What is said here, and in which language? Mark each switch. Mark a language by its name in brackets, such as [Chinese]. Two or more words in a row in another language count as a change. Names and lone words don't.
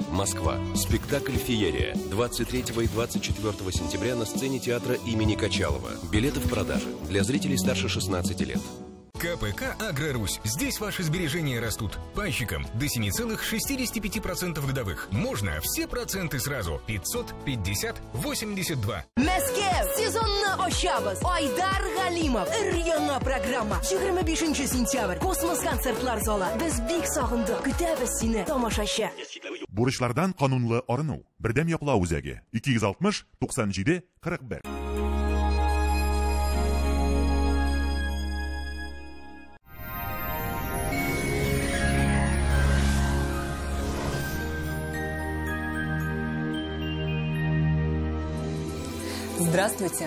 [Russian] Москва. Спектакль «Феерия». 23 и 24 сентября на сцене театра имени Качалова. Билеты в продаже. Для зрителей старше 16 лет. КПК «Агрорусь». Здесь ваши сбережения растут. Пайщикам до 7,65% годовых. Можно все проценты сразу. 550-82. [Tatar] Мәскәү! Сезонны ачабыз. Айдар Галимов. Өр-яңа программа. 25 сентябрь. Космос концертлар залы. Без бик сагындык. Көтәбез сине, тамашачы. Бурычлардан канунлы арыну. Бердәм яклау үзәге. 260 97 41. [Russian] Здравствуйте!